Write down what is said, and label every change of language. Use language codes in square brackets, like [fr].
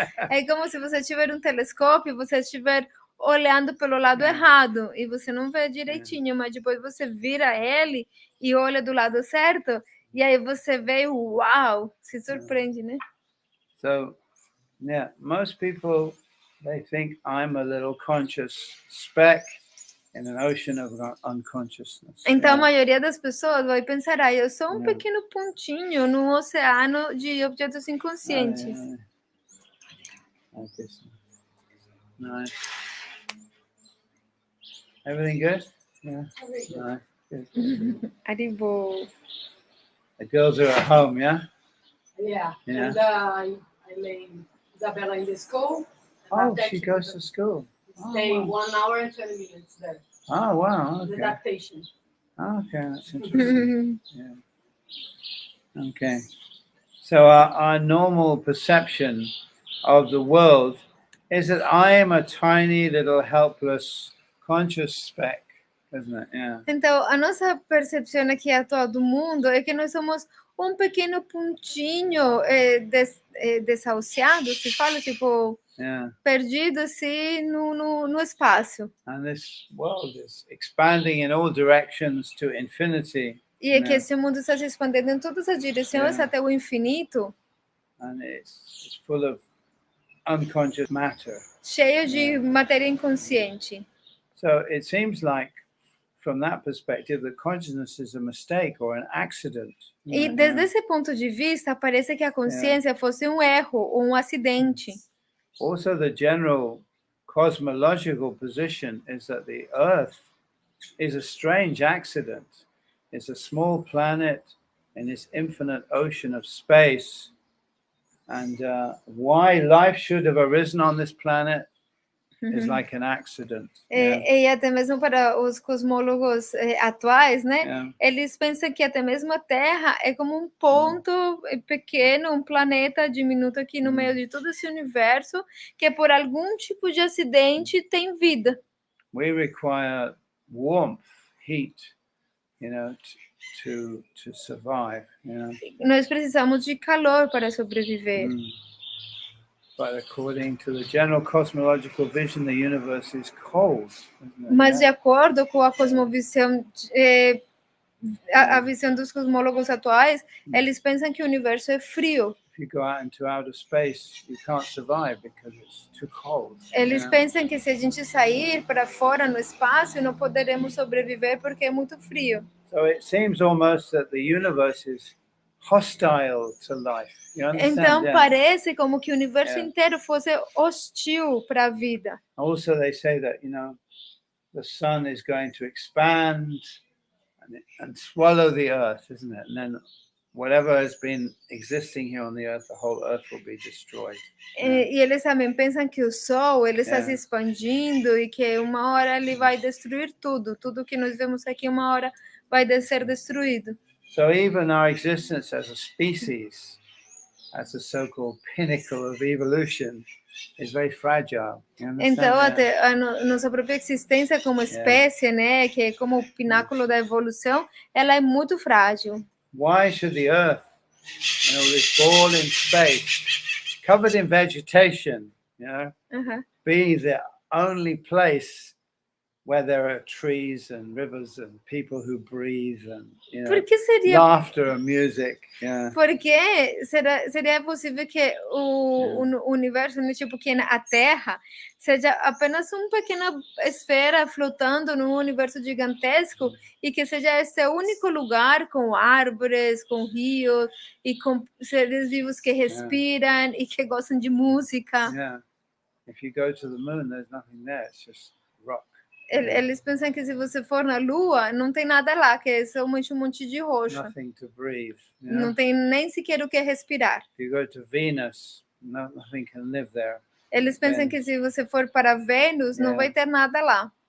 [pt] É como se você tiver um telescópio e você estiver olhando pelo lado errado e você não vê direitinho, mas depois você vira ele e olha do lado certo e aí você vê o uau, se surpreende, né? [en] So, yeah, most people, they think I'm a little conscious speck in an ocean of unconsciousness. [pt] Então, a maioria das pessoas vai pensar, eu sou um pequeno pontinho num oceano de objetos inconscientes. [en] Nice. Everything good? Yeah. Nice. Good. Aribo. The girls are at home, yeah? Yeah. Yeah. And I lay Isabella in the school. Oh, she goes to school. Stay 1 hour and 20 minutes there. Oh, wow. Okay. Adaptation. Okay, that's interesting. Yeah. Okay. So our normal perception of the world is that I am a tiny little helpless conscious speck, isn't it? Yeah. [pt] Então, a nossa percepção aqui atual do mundo é que nós somos um pequeno pontinho desahuciado, se fala, tipo, perdido assim no espaço. [en] And this world is expanding in all directions to infinity. [pt] E é que esse mundo está se expandindo em todas as direções até o infinito. [en] And it's full of unconscious matter. [pt] Cheio de matéria inconsciente. [en] So it seems like, from that perspective, that consciousness is a mistake or an accident. [pt] E desde esse ponto de vista, parece que a consciência fosse um erro ou um acidente. [en] Also, the general cosmological position is that the Earth is a strange accident. It's a small planet in this infinite ocean of space. And why life should have arisen on this planet is like an accident. [pt] E até mesmo para os cosmólogos atuais, né? Eles pensam que até mesmo a Terra é como um ponto pequeno, um planeta diminuto aqui no meio de todo esse universo, que por algum tipo de acidente tem vida. [en] We require warmth, heat, to survive. [pt] Nós precisamos de calor para sobreviver. [en] But according to the general cosmological vision, the universe is cold. [pt] Mas de acordo com a cosmovisão, a visão dos cosmólogos atuais, eles pensam que o universo é frio. [en] If you go out into outer space, you can't survive because it's too cold. [pt] Eles pensam que se a gente sair para fora no espaço, não poderemos sobreviver porque é muito frio. [en] So it seems almost that the universe is hostile to life. You understand? [pt] Então [en] Yeah. [pt] parece como que o universo [en] Yeah. [pt] inteiro fosse hostil para a vida. [en] Also, they say that the sun is going to expand and swallow the earth, isn't it? And then whatever has been existing here on the earth, the whole earth will be destroyed. [pt] E eles também pensam que o Sol ele está se expandindo e que uma hora ele vai destruir tudo. Tudo que nós vemos aqui uma hora vai ser destruído. [en] So even our existence as a species, as a so-called pinnacle of evolution, is very fragile. You understand? [pt] Então [en] Yeah. [pt] até a nossa própria existência como espécie, né, que é como o pináculo da evolução, ela é muito frágil. [en] Why should the earth, this ball in space, covered in vegetation, be the only place where there are trees and rivers and people who breathe and [pt] Por que seria [en] laughter and music? Yeah. [pt] Porque seria possível que o universo, né, tipo que a Terra, seja apenas uma pequena esfera flotando num universo gigantesco e que seja esse único lugar com árvores, com rios e com seres vivos que respiram e que gostam de música. [en] Yeah. If you go to the moon, there's nothing there. It's just rock. [pt] Eles pensam que se você for na Lua, não tem nada lá, que é somente um monte de rocha. [en] Nothing to breathe. [pt] Não tem nem sequer o que respirar. [en] If you go to Venus, nothing can live there. [pt] Eles pensam que se você for para Vênus, não vai ter nada lá.